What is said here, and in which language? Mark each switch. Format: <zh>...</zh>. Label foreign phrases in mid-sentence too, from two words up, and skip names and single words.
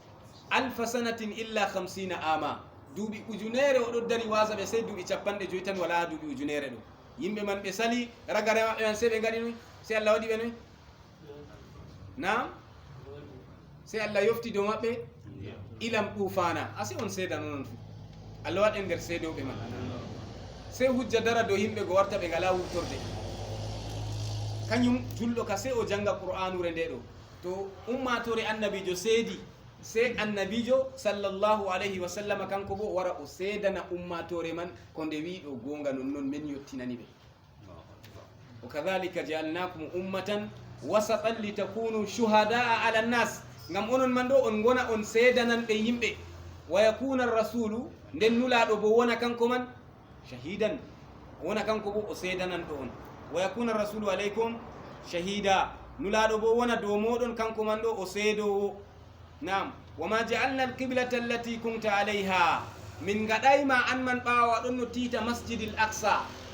<ff>50 ama duuɓi ujunere oɗo dari wasa ɓe sey duuɓi 50 tan wala duuɓi ujunere ɗo yimɓe man ɓe sali ragare maɓɓe man sey ɓe gaɗi noy sey Allah waɗi ɓe noy nam sey Allah yofti dow maɓɓe ilam ɗufana asi on seedano non fu Allah waɗen nder seedoɓe man sey hujja dara dow yimɓe go warta ɓe ngala wuftorde kañum julɗo ka sey o janga qur'anure nde ɗo to ummatore annabijo seedi sey annabijo</ff> <ar>صلى الله عليه وسلم</ar> <ff>kanko bo wara o seedana ummatore man ko nde wi ɗo gonga nonnon min yottinani ɓe</ff> <ar>وكذلك جعلناكم أمة وسطا لتكونوا شهداء على الناس</ar> <ff>ngam onon man ɗo on gona on seedanan ɓe yimɓe</ff> <ar>ويكون الرسول</ar> <ff>nden nulaɗo bo wona kanko man shahidan wona kanko bo o seedanan ɗo on</ff> <ar>ويكون الرسول عليكم شهيدا</ar> <ff>nulaɗo bo wona dow moɗon kanko man ɗo o seedowo nam</ff> <ar>وما جعلنا القبلة التي كنت عليها</ar> <ff>min gaɗayma an man ɓawa aɗon no tiita</ff> <ar>المسجد الأقصى</ar>